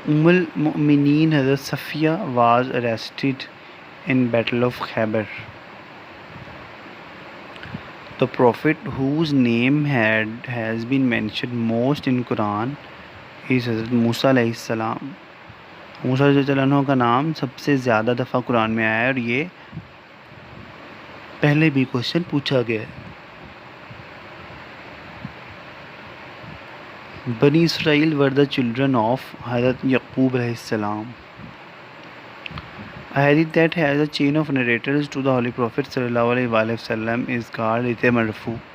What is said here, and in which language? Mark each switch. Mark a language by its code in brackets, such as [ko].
[en] al-Mu'mineen Hazrat Safiya was arrested in Battle of Khaybar. The prophet whose name has been mentioned most in Quran is Hazrat Musa علیہ السلام. [ur] موسیٰ رضی اللہ عنہ کا نام سب سے زیادہ دفعہ قرآن میں آیا ہے، اور یہ پہلے بھی کوشچن پوچھا گیا ہے. [en] بنی Israel were the children of Hazrat Yaqub علیہ السلام. A hadith that has a chain of narrators to the Holy Prophet sallallahu alaihi wasallam is called Ite Marfu.